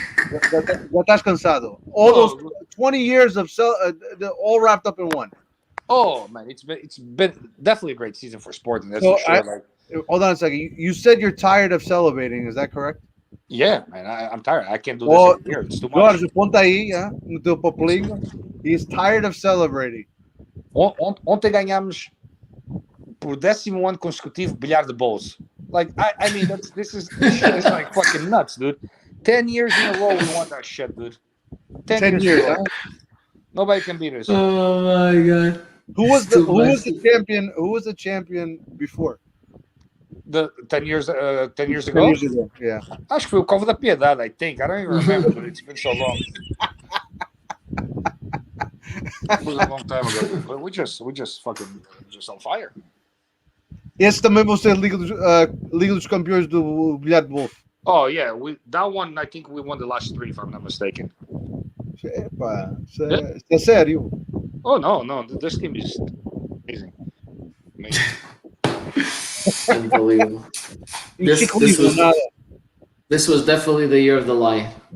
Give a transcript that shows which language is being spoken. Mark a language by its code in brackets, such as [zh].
[pt] Já estás cansado. [en] All those 20 years of all wrapped up in one. Oh man, it's been definitely a great season for sporting. That's for sure. Hold on a second. You said you're tired of celebrating. Is that correct? Yeah, man. I'm tired. I can't do this every year. It's too much. [pt] Jorge, ponta aí, no teu papelinho. [en] He's tired of celebrating. [pt] Ontem ganhamos por 11º ano consecutivo bilhar de bolso. [en] Like I mean, this shit is like fucking nuts, dude. 10 years in a row we won that shit, dude. 10 years. Huh? Nobody can beat us. Oh my god. Who was the champion? Who was the champion before? The 10 years ago? 10 years ago, yeah. [pt] Acho que foi o Cova da Piedade, [en] I think. I don't even remember, but it's been so long. It was a long time ago. But we just fucking just on fire. [pt] Esse também vai ser Liga dos Campeões do Bilhar de Bolso. [en] Oh yeah, that one I think we won the last 3 if I'm not mistaken. [pt] Epa, é sério. [en] Oh no, this team is amazing. Unbelievable. This was definitely the year of the lie.